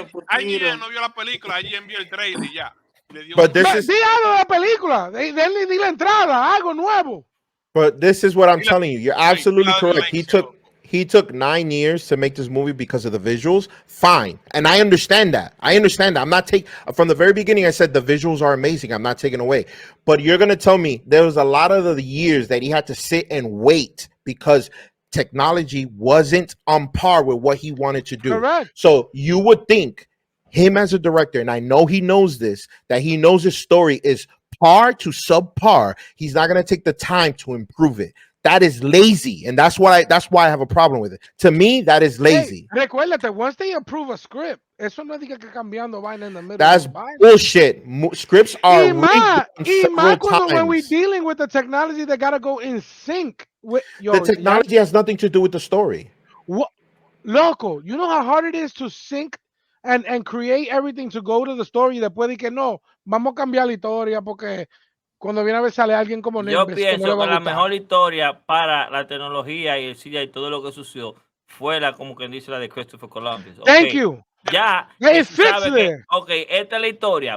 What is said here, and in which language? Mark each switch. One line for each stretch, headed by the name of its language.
Spanish: alguien no vio la película, alguien vio el trailer y ya.
English: But this is
Spanish: algo de la película. Di la entrada, algo nuevo.
English: But this is what I'm telling you. You're absolutely correct. He took 9 years to make this movie because of the visuals. Fine. And I understand that. I'm not from the very beginning, I said the visuals are amazing. I'm not taking away. But you're going to tell me there was a lot of the years that he had to sit and wait because technology wasn't on par with what he wanted to do. Correct. So you would think him as a director, and I know he knows this, that he knows his story is par to subpar. He's not going to take the time to improve it. That is lazy, and that's why I have a problem with it. To me, that is lazy. Hey,
Spanish: recuérdate,
English: once they approve a script,
Spanish: eso no diga que cambiando vaina
English: in the middle. That's bullshit. Scripts are when we're dealing with the technology, they gotta go in sync with the technology. Has nothing to do with the story. What, loco? You know how hard it is to sync and create everything to go to the story.
Spanish: Después de que no, vamos a cambiar la historia porque cuando viene a ver sale alguien como Nimbus. Yo pienso que la mejor historia para la tecnología y el CGI y todo lo que sucedió fue como quien dice la de Christopher Columbus.
English: Thank you.
Spanish: Ya, esta es la historia.